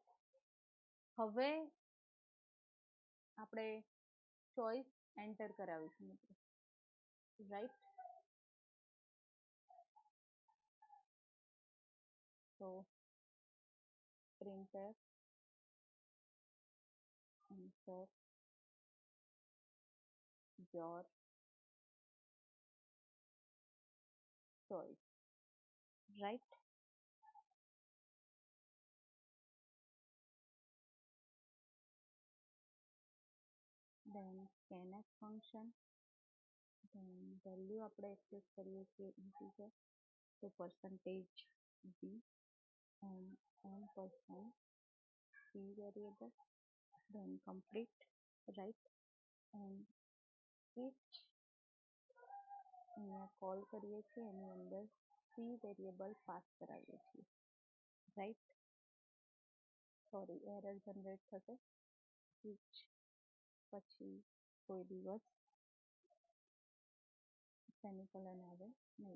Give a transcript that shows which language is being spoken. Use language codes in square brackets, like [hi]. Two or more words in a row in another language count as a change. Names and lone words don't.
[gu] હવે આપણે [en] choice enter [gu] કરાવીશું મિત્રો, રાઈટ. [en] તો printf insert your choice, right. Then scanf function, then value [gu] આપણે એક્સેસ કરીએ છીએ [en] integer, તો percentage d and %, c variable, then complete, right. and switch [gu] અહીંયા કોલ કરીએ છીએ, એની અંદર c વેરિયેબલ પાસ કરાવીએ છીએ, રાઈટ. સોરી, [en] error generate [gu] થશે. સ્વિચ પછી કોઈ દિવસ સેમિકોલન આવે નહીં.